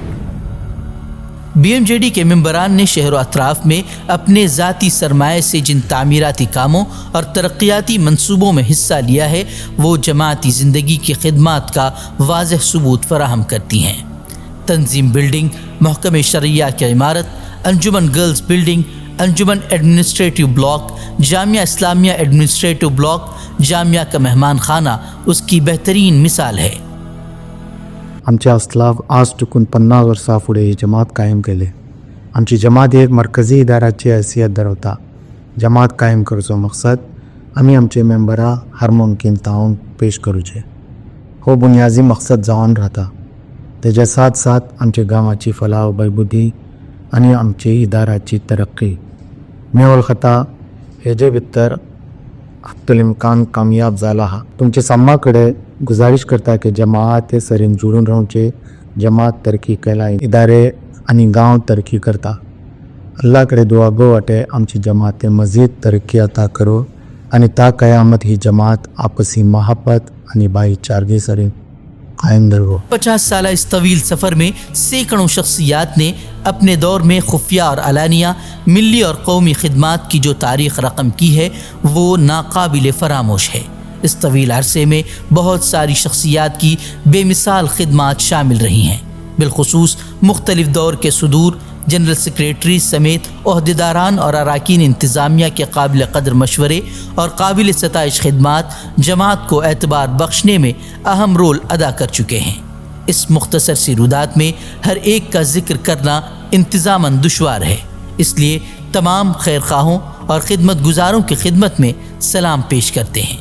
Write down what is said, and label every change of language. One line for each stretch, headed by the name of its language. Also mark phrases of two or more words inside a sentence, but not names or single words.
Urdu: BMJD کے ممبران نے شہر و اطراف میں اپنے ذاتی سرمایہ سے جن تعمیراتی کاموں اور ترقیاتی منصوبوں میں حصہ لیا ہے وہ جماعتی زندگی کی خدمات کا واضح ثبوت فراہم کرتی ہیں۔ تنظیم بلڈنگ، محکمہ شرعیہ کی عمارت، انجمن گرلز بلڈنگ، انجمن ایڈمنسٹریٹو بلاک، جامعہ اسلامیہ ایڈمنسٹریٹو بلاک، جامعہ کا مہمان خانہ اس کی بہترین مثال ہے۔
Konkani: आमच्या अस्लाफ आज टुकून 50 वर्सां फुडें ही जमात कायम केली। आमची जमात एक मरकजी इदाराची हैसियत धरवता। जमात कायम करचो मकसद आमी आमचे मेंबरां हर मुमकीन तावन पेश करूचे, हो बुनियादी मकसद जावन रावता। तेच्या साथ साथ आमच्या गांवाची फलाह बहबुदी आनी आमची इदाराची तरक्की मेवल खाता हेजे भितर हफ्तुल इम्कान कामयाब जाला हा। तुमचे सम्मा कडेन गुजारिश करता की जमात सरीन जुळून रावचे। जमात तरक्की केला, इदारे आनी गांव तरक्की करता। अल्लाह कडेन दुआ गो वाटे आमची जमात मजीद तरक्की अता करो आनी ता क़यामत ही जमात आपसी मोहब्बत आनी भाईचारगी सरीन कायम रहो।
Urdu: 50 سال اس طویل سفر میں سیکڑوں شخصیات نے اپنے دور میں خفیہ اور علانیہ ملی اور قومی خدمات کی جو تاریخ رقم کی ہے وہ ناقابل فراموش ہے. اس طویل عرصے میں بہت ساری شخصیات کی بے مثال خدمات شامل رہی ہیں. بالخصوص مختلف دور کے صدور جنرل سیکریٹری سمیت عہدیداران اور اراکین انتظامیہ کے قابل قدر مشورے اور قابل ستائش خدمات جماعت کو اعتبار بخشنے میں اہم رول ادا کر چکے ہیں۔ اس مختصر سی رودات میں ہر ایک کا ذکر کرنا انتظاماً دشوار ہے، اس لیے تمام خیر خواہوں اور خدمت گزاروں کی خدمت میں سلام پیش کرتے ہیں۔